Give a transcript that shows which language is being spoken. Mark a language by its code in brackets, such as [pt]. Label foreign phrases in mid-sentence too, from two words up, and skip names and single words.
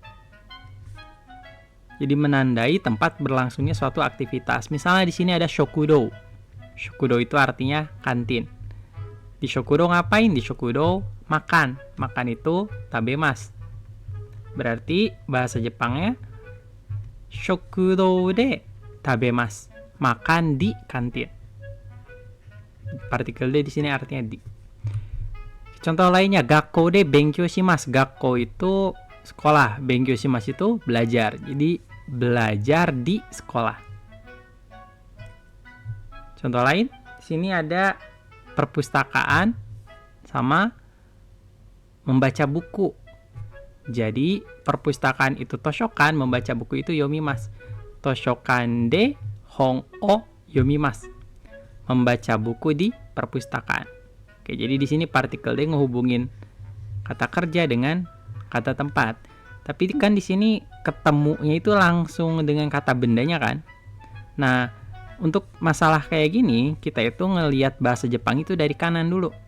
[id] Jadi menandai tempat berlangsungnya suatu aktivitas. Misalnya di sini ada shokudo. Shokudo itu artinya kantin. Di shokudo ngapain? Di shokudo makan. Makan itu tabemasu. Berarti bahasa Jepangnya [ja] 食堂で食べます. [id] Makan di kantin. Partikel D di sini artinya di. Contoh lainnya, [ja] 学校で勉強します. [id] Gakko itu sekolah, [ja] 勉強します [id] itu belajar. Jadi belajar di sekolah. Contoh lain, di sini ada perpustakaan sama membaca buku. Jadi perpustakaan itu toshokan, membaca buku itu yomimasu. [ja] 図書館で本を読みます. [id] Membaca buku di perpustakaan. Oke, jadi di sini partikel D ngehubungin kata kerja dengan kata tempat. Tapi kan di sini ketemunya itu langsung dengan kata bendanya kan. Nah, untuk masalah kayak gini, kita itu ngelihat bahasa Jepang itu dari kanan dulu.